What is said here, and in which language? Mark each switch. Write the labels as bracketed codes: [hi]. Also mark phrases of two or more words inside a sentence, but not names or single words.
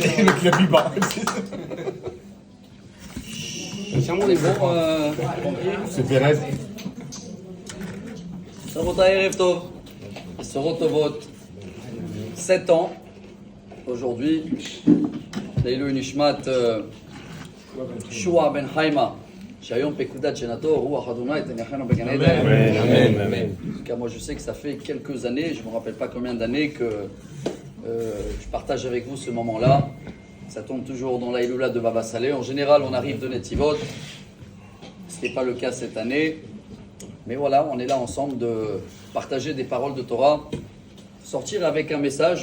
[fr] Tiens-moi les bons. C'est Pérez. [he] רבותי ערב טוב. בשורות טובות. [fr] 7 ans. Aujourd'hui. [he] לעילוי נשמת. Shua ben Haima. שהיום פקודת שנתו, רוח אדוני תניחנו בגן עדן. Amen. [fr] Car moi je sais que ça fait quelques années, je ne me rappelle pas combien d'années que je partage avec vous ce moment-là. Ça tombe toujours dans la Iloula de Baba Saleh. En général, on arrive de Netivot, ce qui n'est pas le cas cette année. Mais voilà, on est là ensemble de partager des paroles de Torah, sortir avec un message.